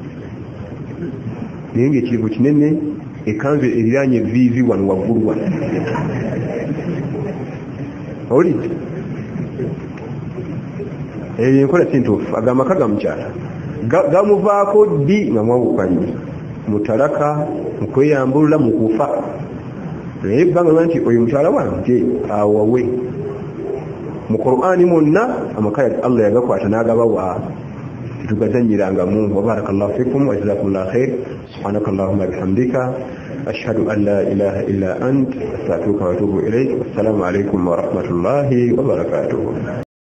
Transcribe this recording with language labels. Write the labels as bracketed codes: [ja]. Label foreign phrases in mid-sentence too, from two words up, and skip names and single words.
[lg] naye ngaekirivu kinene ekanzu eriranye viivi wano waggulu wano oli eyo enkola sintuufu agamaka gamukyala gamuvaako ddi nga mwawukanye mutalaka mukweyambulula mukufa naye ebbanga lwa nti oyo mukyala wange awawe mu Qur'ani mwonna amaka Allah yagakwata n'agabawa tugazanyirangamu. [ar] وبارك الله فيكم وجزاكم الله خير سبحانك اللهم بحمدك أشهد أن لا إله إلا أنت أستغفرك وأتوب إليك. والسلام عليكم ورحمة الله وبركاته.